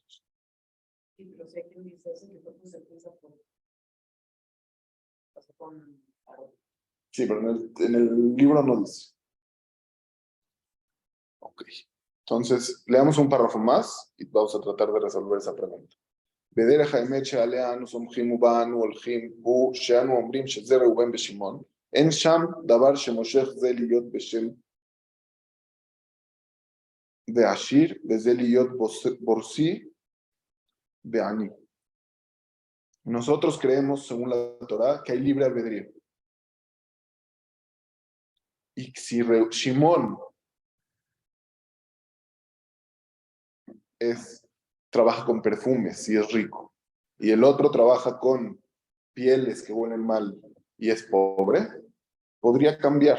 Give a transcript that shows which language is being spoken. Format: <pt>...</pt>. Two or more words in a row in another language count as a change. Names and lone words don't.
<es>Sí, pero sé quién dice eso, que fue consecuencia por... Pasó con paro. Sí, pero en el libro no dice. Ok. Entonces, leamos un párrafo más y vamos a tratar de resolver esa pregunta.</es> <he>בדרך האמת שעליה אנו סומכים ובה אנו הולכים הוא שאנו אומרים שזה ראובן ושמעון. אין שם דבר שמושך זה להיות בשם ועשיר וזה להיות בורסי ועני.</he> <es>Nosotros creemos, según la Torá, que hay libre albedrío. Y si Shimón trabaja con perfumes y es rico, y el otro trabaja con pieles que huelen mal y es pobre, podría cambiar.</es>